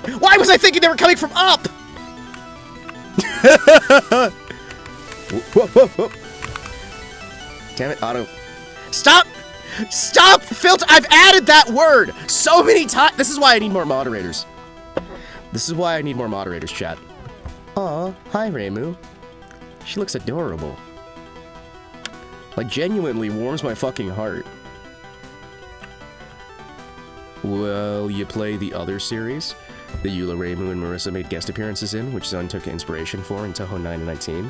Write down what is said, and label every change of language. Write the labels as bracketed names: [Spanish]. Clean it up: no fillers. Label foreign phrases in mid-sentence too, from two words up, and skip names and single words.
[English] Why was I thinking they were coming from up? Whoa, whoa, whoa. Damn it, auto. Stop! Stop! Filter! I've added that word so many times! This is why I need more moderators. This is why I need more moderators, chat. Aw, hi, Reimu. She looks adorable. Like, genuinely warms my fucking heart. Well, you play the other series that Eula, Reimu, and Marissa made guest appearances in, which Zun took inspiration for in Touhou 9 and 19.